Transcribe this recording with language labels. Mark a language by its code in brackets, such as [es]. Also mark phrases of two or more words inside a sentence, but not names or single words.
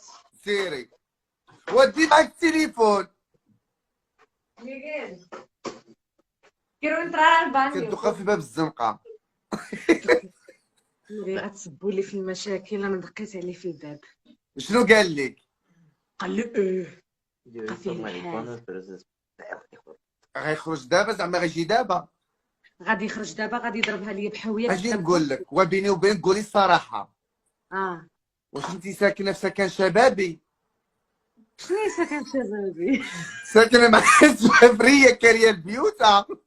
[ar] سيري ودي معك التليفون. كيرو انت راه البانيو كتدخل في باب الزنقة. غتسبوا لي في المشاكل، انا دقيت عليه في الباب شنو قال لك؟ قال لي ايه [es] Yo he visto maricones, pero ese es feo, hijo. [ar] غيخرج دابا، زعما غيجي دابا. غادي يخرج دابا، غادي يضربها لي بحاويه. اجي نقول لك وبيني وبينك قولي الصراحة، اه واش انت ساكنة في سكن شبابي؟ شنو هي ساكن شبابي؟ ساكنه مع الزوافريه كاريه البيوتة.